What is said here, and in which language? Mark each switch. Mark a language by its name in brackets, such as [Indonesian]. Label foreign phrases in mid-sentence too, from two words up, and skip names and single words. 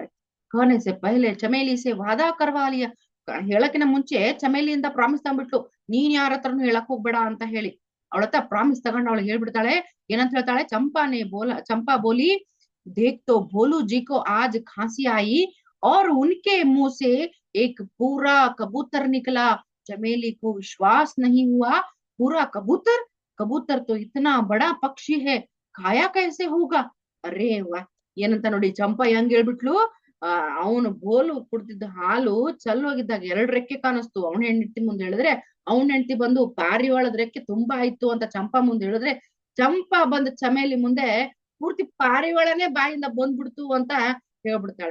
[Hindi] कहने से पहले चमेली से वादा करवा लिया. [Kannada] ಹೇಳಕಿನ ಮುಂಚೆ ಚಮೇಲಿಯಿಂದ ಪ್ರಾಮಿಸ್ ತಗೊಂಡ್ಬಿಟ್ಲು, ನೀನ್ ಯಾರ ಹತ್ರನು ಹೇಳಕ್ ಹೋಗ್ಬೇಡ ಅಂತ ಹೇಳಿ. ಅವಳತ್ತ ಪ್ರಾಮಿಸ್ ತಗೊಂಡು ಅವಳು ಹೇಳ್ಬಿಡ್ತಾಳೆ. ಏನಂತ ಹೇಳ್ತಾಳೆ, [Hindi] चंपा बोली, देख तो भोलू जी को आज खांसी आई और उनके मुंह से एक पूरा कबूतर निकला. चमेली को विश्वास नहीं हुआ, पूरा कबूतर, कबूतर तो इतना बड़ा पक्षी है, खाया कैसे होगा. अरे वाह, [Kannada] ಏನಂತ ನೋಡಿ ಚಂಪಾ ಹೆಂಗ್ ಹೇಳ್ಬಿಟ್ಲು. ಅವನು ಬೋಲು ಕುಡ್ತಿದ್ದ ಹಾಲು ಚಲ್ಲೋಗಿದ್ದಾಗ 2 ರೆಕ್ಕೆ ಕಾಣಿಸ್ತು. ಅವನ ಹೆಂಡತಿ ಮುಂದೆ ಹೇಳಿದ್ರೆ, ಅವನ ಹೆಂಡತಿ ಬಂದು ಪಾರಿವಾಳದ ರೆಕ್ಕೆ ತುಂಬಾ ಆಯ್ತು ಅಂತ ಚಂಪಾ ಮುಂದೆ ಹೇಳಿದ್ರೆ, ಚಂಪಾ ಬಂದ ಚಮೇಲಿ ಮುಂದೆ ಪೂರ್ತಿ ಪಾರಿವಾಳನೇ ಬಾಯಿಂದ ಬಂದ್ಬಿಡ್ತು ಅಂತ ಹೇಳ್ಬಿಡ್ತಾಳೆ.